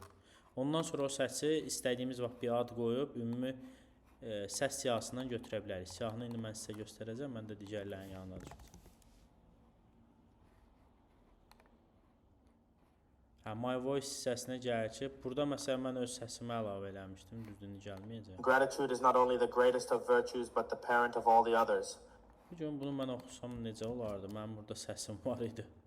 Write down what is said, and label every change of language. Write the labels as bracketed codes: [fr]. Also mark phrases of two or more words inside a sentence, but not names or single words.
[az] Ondan sonra o səsi istədiyimiz vaxt bir ad qoyub, ümumi səs siyahısından götürə bilərik. Siyahını indi mən sizə göstərəcəm, mən də digərlərin yanına düşəcəm. [en] My voice [az] hissəsinə gəlir ki, burada məsələn mən öz səsimi əlavə eləmişdim, düzdür, gəlməyəcək. [en] Gratitude is not only the greatest of virtues, but the parent of all the others. [az] Bu gün bunu mən oxusam necə olardı? Mənim burada səsim var idi.